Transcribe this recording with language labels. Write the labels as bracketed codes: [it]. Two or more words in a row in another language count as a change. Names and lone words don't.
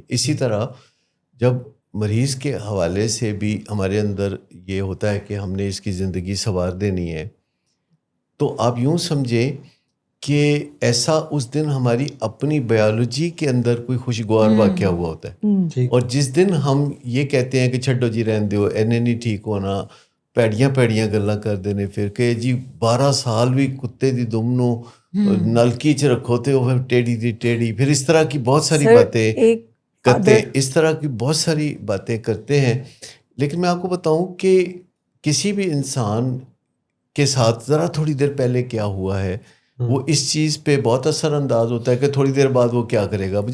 [ur] اسی طرح جب مریض کے حوالے سے بھی ہمارے اندر یہ ہوتا ہے کہ ہم نے اس کی زندگی سنوار دینی ہے, تو آپ یوں سمجھیں کہ ایسا اس دن ہماری اپنی بایولوجی کے اندر کوئی خوشگوار واقعہ ہوا ہوتا ہے، اور جس دن ہم یہ کہتے ہیں کہ [pa] چھڈو جی رہن دیو، اینے نہیں ٹھیک ہونا، پیڑیاں پیڑیاں گلاں کر دینے، پھر کہ جی 12 سال بھی کتے دی دم نو نلکی چ رکھو تے وہ ٹیڑھی دی ٹیڑھی، [ur] پھر اس طرح کی بہت ساری باتیں کرتے ہیں، اس طرح کی بہت ساری باتیں کرتے ہیں. لیکن میں آپ کو بتاؤں کہ کسی بھی انسان کے ساتھ ذرا تھوڑی دیر پہلے کیا ہوا ہے وہ اس چیز پہ بہت اثر انداز ہوتا ہے کہ تھوڑی دیر بعد وہ کیا کرے گا.